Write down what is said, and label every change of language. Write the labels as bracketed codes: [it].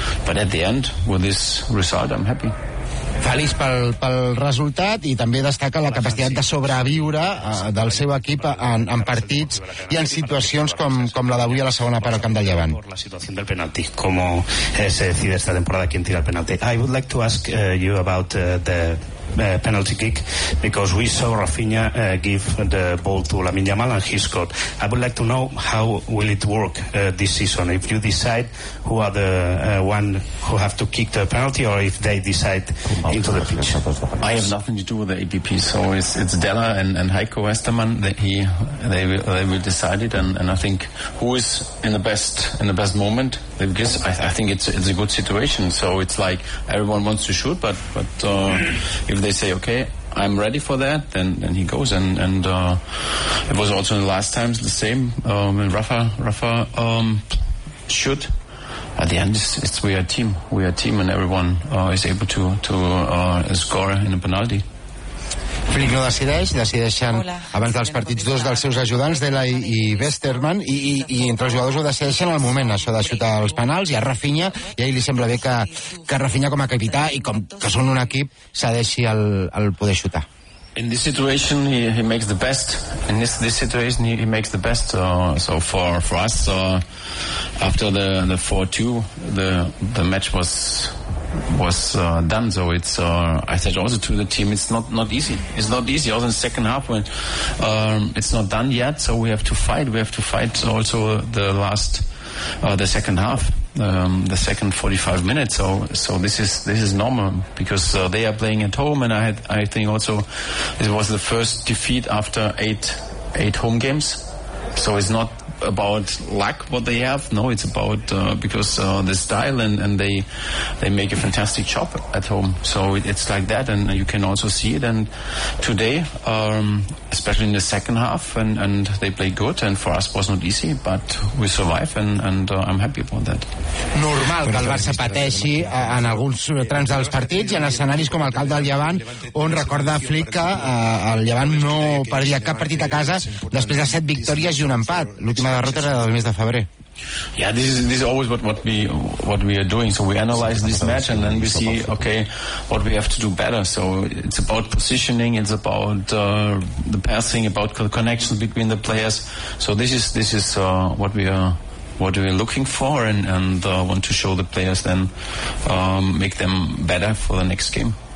[en] But at the end, with this result, I'm happy. [ca] Feliç pel resultat, i també destaca la capacitat de sobreviure del seu equip en partits i en situacions com la d'avui a la segona part al camp del Llevant. La situació [es] del penalti, com se decide esta temporada quién tira el penalti. [en] I would like to ask you about the penalty kick, because we saw Rafinha give the ball to Lamine Yamal and he scored. I would like to know how will it work this season, if you decide who are the one who have to kick the penalty, or if they decide into the pitch. I have nothing to do with the APP, so it's Della and Heiko Westermann that they will decide it, and I think who is in the best moment, because I think it's a good situation. So it's like everyone wants to shoot, but if they say okay, I'm ready for that, then he goes, and it was also in the last times the same, when Rafa shoot. At the end, it's we are a team, and everyone is able to score in a penalty. [ca] Flick no decideix, decideixen abans dels partits dos dels seus ajudants, Della i Westermann, i entre els jugadors ho decideixen al moment, això de xutar els penals, i a Rafinha, i a ell li sembla bé que Rafinha, com a capità i com que són un equip, cedeixi el poder xutar. [en] In this situation, he makes the best. In this situation, he makes the best. So for us, so after the 4-2, the match was done. So it's I said also to the team, it's not easy. It's not easy. Also in the second half, when it's not done yet. So we have to fight. We have to fight also the last the second half. The second 45 minutes, so this is normal, because they are playing at home, and I think also it was the first defeat after eight home games, so it's not about luck what they have. No, it's about because the style, and they make a fantastic job at home, so it's like that, and you can also see it. And today, especially in the second half, and they play good, and for us was not easy, but we survive, and I'm happy about that. [ca] Normal que el Barça pateixi en alguns trams dels partits i en escenaris com el camp del Llevant, on recorda Flick que el Llevant no perdia cap partit a casa després de 7 victòries i un empat. L'última derrota era del mes de febrer. [en] Yeah, this is always what we are doing. So we analyze this match, and then we see, okay, what we have to do better. So it's about positioning, it's about the passing, about the connection between the players. So this is what we are looking for, and want to show the players, then make them better for the next game.